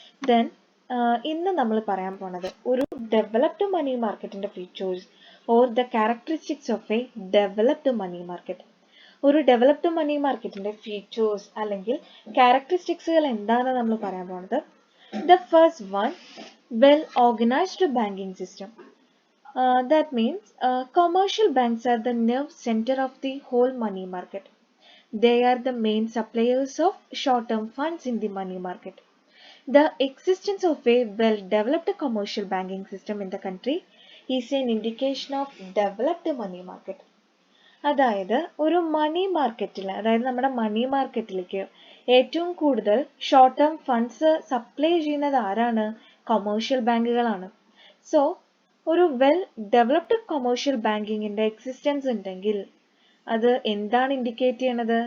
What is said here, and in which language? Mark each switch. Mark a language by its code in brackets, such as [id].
[en] then [ml] ഇന്ന് നമ്മൾ പറയാൻ പോണത് ഒരു [en] Developed money മാർക്കറ്റിന്റെ features or the characteristics of a developed money market. [ml] ഒരു ഡെവലപ്ഡ് മണി മാർക്കറ്റിന്റെ ഫീച്ചേഴ്സ് അല്ലെങ്കിൽ ക്യാരക്ടറിസ്റ്റിക്സുകൾ എന്താണെന്ന് നമ്മൾ പറയാൻ പോണത്. [en] The first one, well organised banking system. That means commercial banks are the nerve center of the whole money market. They are the main suppliers of short-term funds in the money market. The existence of a well-developed commercial banking system in the country is an indication of developed money market. [ml] അതായത് ഒരു മണി മാർക്കറ്റിൽ, അതായത് നമ്മുടെ മണി മാർക്കറ്റിലേക്ക് ഏറ്റവും കൂടുതൽ short term funds supply ചെയ്യുന്നത് ആരാണ്? കൊമേഴ്ഷ്യൽ ബാങ്കുകളാണ്. സോ ഒരു വെൽ ഡെവലപ്ഡ് കൊമേഴ്ഷ്യൽ ബാങ്കിങ്ങിന്റെ എക്സിസ്റ്റൻസ് ഉണ്ടെങ്കിൽ അത് എന്താണ് ഇൻഡിക്കേറ്റ് ചെയ്യണത്?